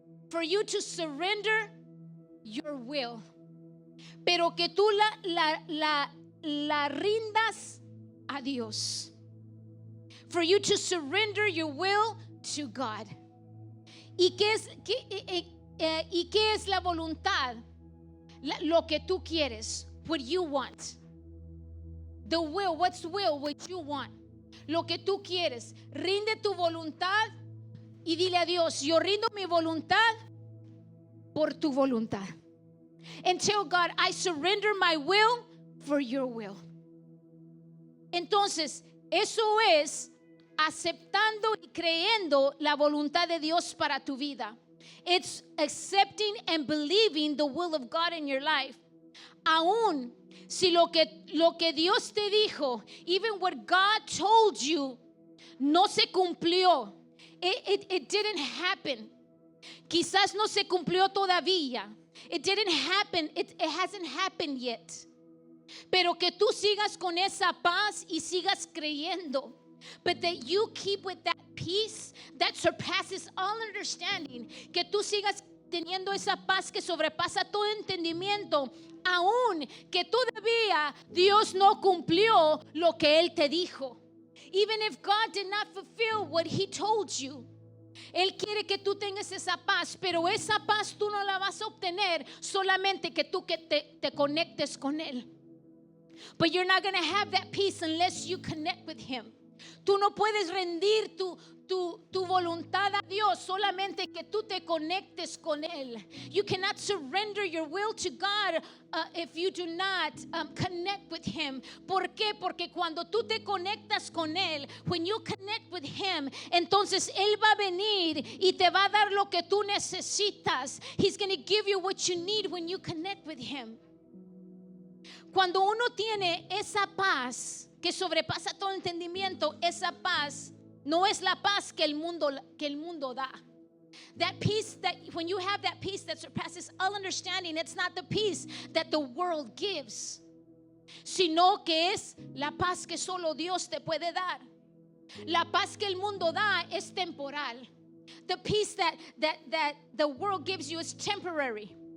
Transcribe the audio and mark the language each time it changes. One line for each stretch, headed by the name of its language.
English: For you to surrender your will.
Spanish: Pero que tú la rindas a Dios.
English: For you to surrender your will to God.
Spanish: ¿Y qué es la voluntad? Lo que tú quieres.
English: What you want. The will. What's will? What you want.
Spanish: Lo que tú quieres. Rinde tu voluntad y dile a Dios, yo rindo mi voluntad por tu voluntad.
English: And tell God, I surrender my will for your will.
Spanish: Entonces, eso es aceptando y creyendo la voluntad de Dios para tu vida.
English: It's accepting and believing the will of God in your life.
Spanish: Aún si lo que Dios te dijo,
English: even what God told you,
Spanish: no se cumplió.
English: It didn't happen.
Spanish: Quizás no se cumplió todavía.
English: It didn't happen. It hasn't happened yet.
Spanish: Pero que tú sigas con esa paz y sigas creyendo.
English: But that you keep with that peace that surpasses all understanding.
Spanish: Que tú sigas teniendo esa paz que sobrepasa todo entendimiento. Aún que todavía Dios no cumplió lo que Él te dijo.
English: Even if God did not fulfill what He told you.
Spanish: Él quiere que tú tengas esa paz, pero esa paz tú no la vas a obtener solamente que tú te conectes con Él.
English: But you're not going to have that peace unless you connect with Him.
Spanish: Tú no puedes rendir tu voluntad a Dios solamente que tú te conectes con Él.
English: You cannot surrender your will to God if you do not connect with Him.
Spanish: ¿Por qué? Porque cuando tú te conectas con Él,
English: when you connect with Him,
Spanish: entonces Él va a venir y te va a dar lo que tú necesitas.
English: He's going to give you what you need when you connect with Him.
Spanish: Cuando uno tiene esa paz que sobrepasa todo entendimiento, esa paz no es la paz que el mundo da.
English: That peace that when you have that peace that surpasses all understanding, it's not the peace that the world gives,
Spanish: sino que es la paz que solo Dios te puede dar. La paz que el mundo da es temporal.
English: The peace that the world gives you is temporary.